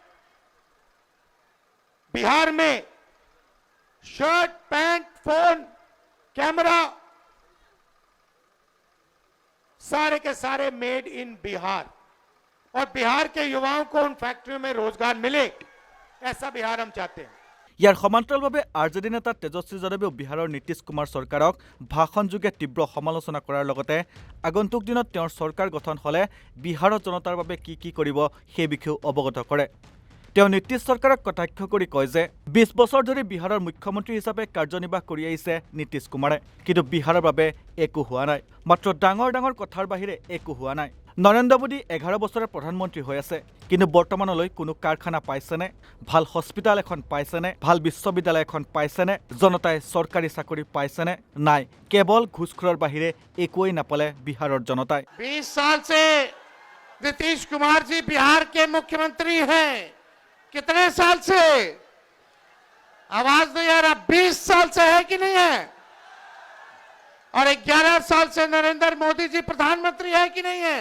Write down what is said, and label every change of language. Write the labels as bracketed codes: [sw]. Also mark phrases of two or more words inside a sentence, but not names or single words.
[hi] बिहार में। शर्ट, पैंट, फोन, कैमरा सारे के सारे [en] made in [hi] बिहार। और बिहार के युवाओं को उन फैक्ट्रियों में रोजगार मिले, ऐसा बिहार हम चाहते हैं। [as] ইয়াৰ সমান্তৰালভাৱে আৰজেডি নেতা তেজস্বী যাদৱেও বিহাৰৰ নীতিশ কুমাৰ চৰকাৰক ভাষণযোগে তীব্ৰ সমালোচনা কৰাৰ লগতে আগন্তুক দিনত তেওঁৰ চৰকাৰ গঠন হ'লে বিহাৰৰ জনতাৰ বাবে কি কৰিব সেই বিষয়েও অৱগত কৰে। তেওঁ নীতিশ চৰকাৰক কটাক্ষ কৰি কয় যে ২০ বছৰ ধৰি বিহাৰৰ মুখ্যমন্ত্ৰী হিচাপে কাৰ্যনিৰ্বাহ কৰি আহিছে নীতিশ কুমাৰে, কিন্তু বিহাৰৰ বাবে একো হোৱা নাই। মাত্ৰ ডাঙৰ ডাঙৰ কথাৰ বাহিৰে একো হোৱা নাই। নৰেন্দ্ৰ মোদী 11 বছৰৰ প্ৰধানমন্ত্ৰী হৈ আছে, কিন্তু বৰ্তমানলৈ কোনো কাৰখানা পাইছেনে, ভাল হস্পিটেল এখন পাইছেনে, ভাল বিশ্ববিদ্যালয় এখন পাইছেনে, জনতাই চৰকাৰী চাকৰি পাইছেনে? নাই, কেৱল ঘুষখোৰৰ বাহিৰে একোৱেই নাপালে বিহাৰৰ জনতাই। [hi] 20 साल से नीतीश कुमार जी बिहार के मुख्यमंत्री हैं। कितने साल से? आवाज नहीं आ रहा। 20 साल से है कि नहीं है? और 11 साल से नरेंद्र मोदी जी प्रधानमंत्री है कि नहीं है?